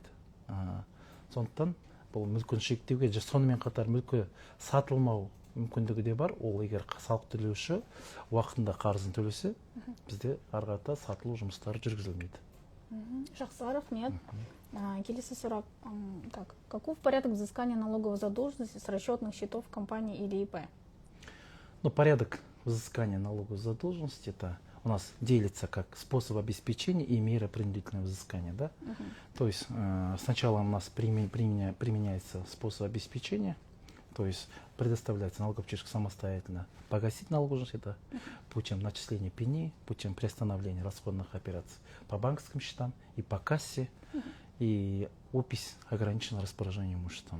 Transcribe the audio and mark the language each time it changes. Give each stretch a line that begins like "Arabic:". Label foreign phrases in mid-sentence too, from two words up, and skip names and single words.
Kazakh: Сондықтан бұл мүлкін шектеуге, сонымен қатар мүлкі сатылмау мүмкіндігі де бар. Ол егер салық төлеуші уақытында қарызын төлесе, бізде ары қарата сатылу жұмыстары жүргізілмейді. Жақсы, рахмет. Келесі сұрақ.
Russian: Каков порядок взыскания налоговой задолженности с расчетных счетов компании или ИП? Порядок взыскания налоговой задолженности это у нас делится как способ обеспечения и меры принудительного взыскания. Да? То есть сначала у нас применяется способ обеспечения, то есть предоставляется налогоплательщику самостоятельно погасить налогообложенность, это путем начисления пени, путем приостановления расходных операций по банковским счетам и по кассе, и опись ограниченного распоряжения имуществом.